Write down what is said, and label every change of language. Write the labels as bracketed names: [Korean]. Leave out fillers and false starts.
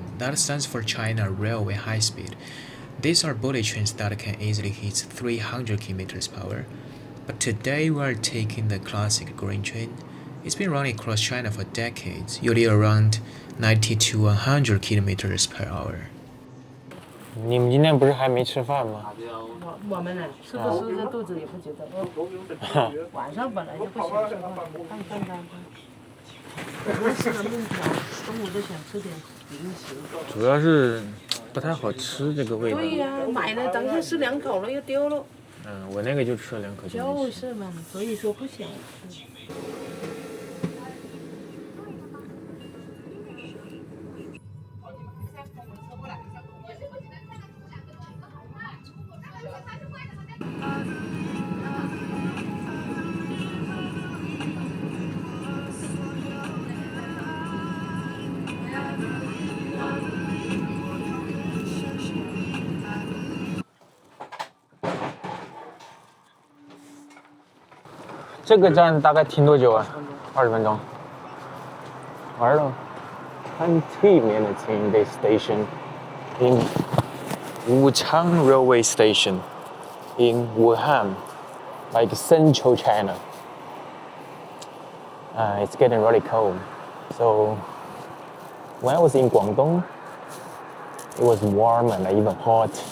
[English] That stands for China Railway High Speed. These are bullet trains that can easily hit 300 km per hour. But today we are taking the classic green train. It's been running across China for decades, usually around 90 to 100 km per hour. [Chinese] 你们今天不是还没吃饭吗？我们呢，是不是这肚子也不觉得饿？晚上本来就不想吃饭，看。我吃了面条，中午就想吃点零食。主要是不太好吃这个味道。对呀，买了当时吃2口了又丢了。我那个就吃了2口。就是嘛，所以说不想吃。这个站大概停多久啊？20分钟。玩了。 [English] 20 minutes in this station in Wuchang Railway Station in Wuhan, like central China. It's getting really cold. So when I was in Guangdong, it was warm and even hot.